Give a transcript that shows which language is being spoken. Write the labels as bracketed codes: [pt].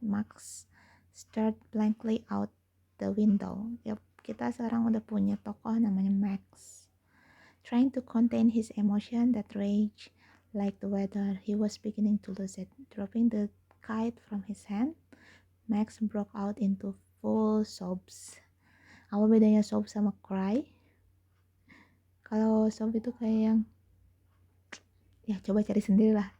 [en] Max stared blankly out the window. [id] Yep, kita sekarang udah punya tokoh namanya Max. [en] Trying to contain his emotion that rage like the weather, he was beginning to lose it. Dropping the kite from his hand, Max broke out into full sobs. [id] Apa bedanya sob sama cry? Kalau sob itu kayak yang, ya coba cari sendiri lah.